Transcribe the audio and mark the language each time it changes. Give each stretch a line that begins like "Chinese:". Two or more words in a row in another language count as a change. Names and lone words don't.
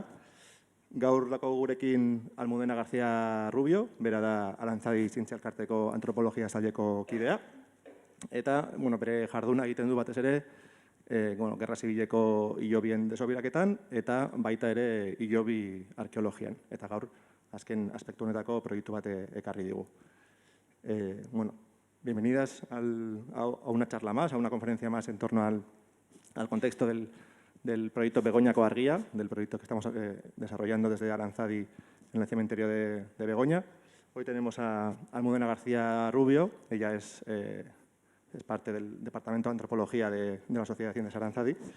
Basque: Gaur lako gurekin Almudena García Rubio, bera da Aranzadi Zientzia Elkarteko antropologia saileko kidea. Eta, bere jarduna egiten du batez ere, gerra zibileko hilobien desobiraketan eta baita ere hilobi arkeologian. Eta gaur, azken aspektu honetako proiektu bat ekarri digu.
Spanish: Bienvenidas a una charla más, a una conferencia más en torno al contexto del proyecto Begoñako Argia, del proyecto que estamos desarrollando desde Aranzadi en el cementerio de Begoña. Hoy tenemos a Almudena García Rubio, ella es parte del Departamento de Antropología de la Sociedad de Ciencias Aranzadi.